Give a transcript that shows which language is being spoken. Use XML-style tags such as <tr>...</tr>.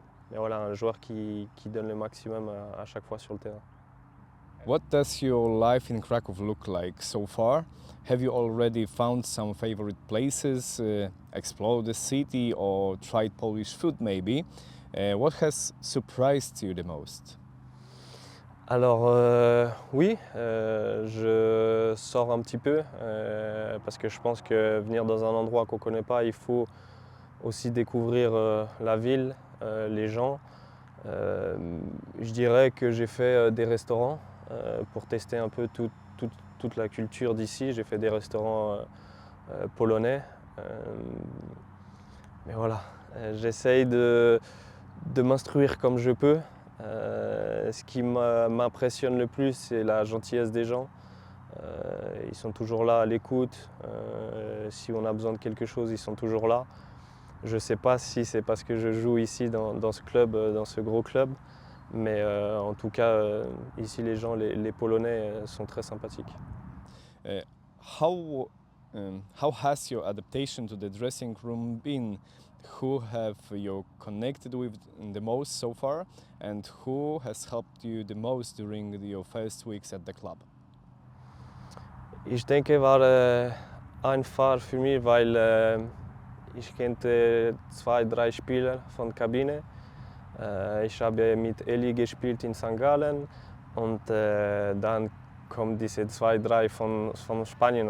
<fr>Mais voilà, un joueur qui donne le maximum à chaque fois sur le terrain.</fr> <en>What does your life in Krakow look like so far? Have you already found some favorite places, explored the city, or tried Polish food maybe? What has surprised you the most?</en> <fr>Alors oui, je sors un petit peu parce que je pense que venir dans un endroit qu'on ne connaît pas, il faut aussi découvrir la ville, les gens. Je dirais que j'ai fait des restaurants pour tester un peu toute la culture d'ici. J'ai fait des restaurants polonais. Mais voilà, j'essaye de m'instruire comme je peux. Ce qui m'impressionne le plus, c'est la gentillesse des gens. Ils sont toujours là à l'écoute. Si on a besoin de quelque chose, ils sont toujours là. Je ne sais pas si c'est parce que je joue ici dans ce club, dans ce gros club, mais en tout cas, ici les gens, les Polonais sont très sympathiques.</fr> <en>Uh, how has your adaptation to the dressing room been? Who have you connected with the most so far, and who has helped you the most during your first weeks at the club?</en> <de>Ich denke, war einfach für mich, weil ich kannte 2, 3 Spieler von der Kabine. Ich habe mit Eli gespielt in St. Gallen und dann kommen diese 2, 3 von Spanien.</de>